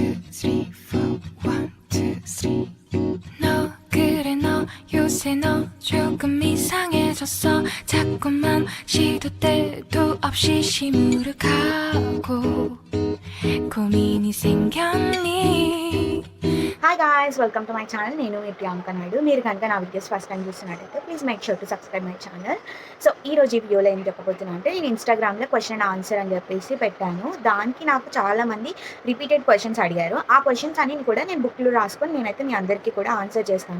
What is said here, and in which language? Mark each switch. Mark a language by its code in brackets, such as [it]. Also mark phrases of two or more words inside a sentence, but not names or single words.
[en] three, four. 1, 2, 3. [ko] 너 그래 너 요새 너 조금 이상해졌어. 자꾸만 시도 때도 없이 시무룩하고 고민이 생겼니? [en] Hi guys, welcome to my channel. [te] నేను మీ ప్రియాంక నాయుడు. మీరు కనుక నా [en] videos first time చూస్తున్నట్టయితే please make sure to subscribe my channel. [te] సో ఈ రోజు ఈ వీడియోలో ఏం చెప్పబోతున్నా అంటే, నేను ఇన్స్టాగ్రామ్లో [en] question and answer [te] అని చెప్పేసి పెట్టాను. దానికి నాకు చాలామంది [en] repeated questions [te] అడిగారు. ఆ క్వశ్చన్స్ అన్ని కూడా నేను బుక్లో రాసుకొని నేనైతే మీ అందరికీ కూడా ఆన్సర్ చేస్తాను.